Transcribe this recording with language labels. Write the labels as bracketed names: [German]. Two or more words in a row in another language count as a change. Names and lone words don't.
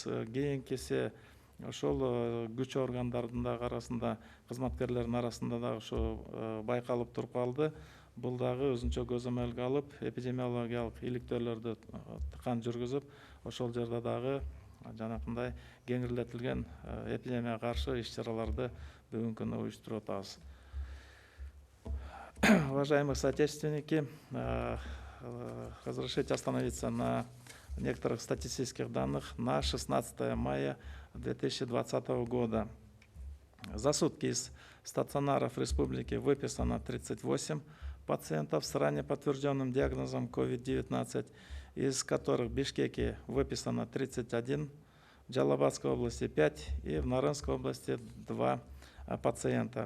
[Kyrgyz] Кийинкиси ошол күч органдардын дагы арасында, кызматкерлердин арасында дагы ушу байкалып туруп калды. Бул дагы өзүнчө көзөмөлгө алып, эпидемиологиялык иликтөөлөрдү тыкан жүргүзүп, ошол жерде дагы жанакындай кеңирлетилген эпидемияга каршы иш-чараларды бүгүнкү күнү уюштуруп атабыз. [Russian] Уважаемые соотечественники, разрешите остановиться на некоторых статистических данных на 16 мая 2020 года. За сутки из стационаров республики выписано 38 пациентов с ранее подтвержденным диагнозом COVID-19, из которых в Бишкеке выписано 31, в Джалабадской области 5 и в Нарынской области 2 пациента.